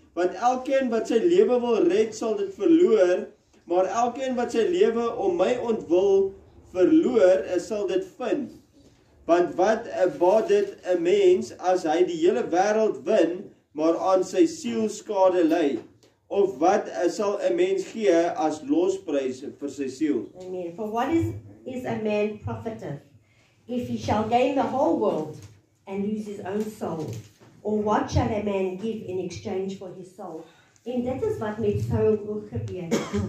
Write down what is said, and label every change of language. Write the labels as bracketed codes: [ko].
[af] Want elkeen wat sy lewe wil red, sal dit verloor, maar elkeen wat sy lewe om my ontwil verloor, sal dit vind. Want wat baat dit 'n mens as hy die hele wêreld win, maar aan sy siel skade ly? Of wat sal 'n mens gee as losprys vir sy siel? Amen. [en] For what is a man profited if he shall gain the whole world and lose his own soul? Or what shall a man give in exchange for his soul? [af] En dit is wat met Saul ook gebeur.